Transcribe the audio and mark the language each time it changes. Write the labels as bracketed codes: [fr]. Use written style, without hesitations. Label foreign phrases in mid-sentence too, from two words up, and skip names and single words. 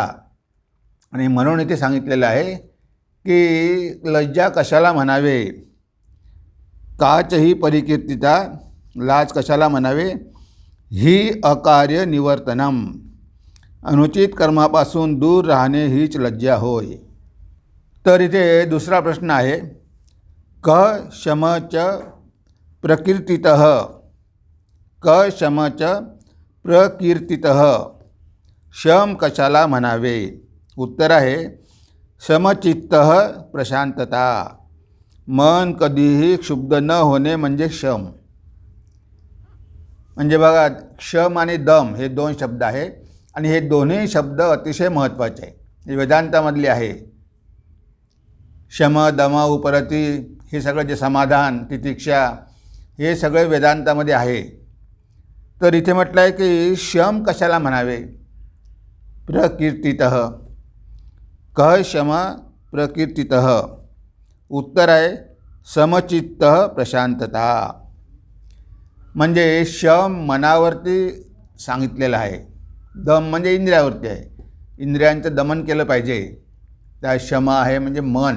[mr] आणि म्हणून इथे सांगितलेलं आहे की लज्जा कशाला म्हणावे, [sa] काचही परिकीर्तिता, [mr] लाज कशाला म्हणावे, [sa] ही अकार्य निवर्तनम, [mr] अनुचित कर्मापासून दूर राहणे हीच लज्जा होय. तर इथे दुसरा प्रश्न आहे, [sa] क शम च प्रकीर्तितः, क शम च प्रकीर्तितः, [mr] शम कशाला म्हणावे? उत्तर आहे [sa] समचित्त प्रशांतता. [mr] मन कधीही क्षुब्ध न होणे म्हणजे शम. म्हणजे बघा, क्षम आणि दम हे दोन शब्द आहेत आणि हे दोन्ही शब्द अतिशय महत्त्वाचे आहे. हे वेदांतामधले आहे. शम, दम, उपरती हे सगळं जे समाधान, तितिक्षा, हे सगळे वेदांतामध्ये आहे. तर इथे म्हटलं आहे की शम कशाला म्हणावे? [sa] प्रकीर्तितः. कह शम प्रकीर्तितः. [mr] उत्तर आहे [sa] समचित्त प्रशांतता. [mr] म्हणजे शम मनावरती सांगितलेलं आहे, दम म्हणजे इंद्रियावरती आहे, इंद्रियांचं दमन केलं पाहिजे. त्या शम आहे म्हणजे मन.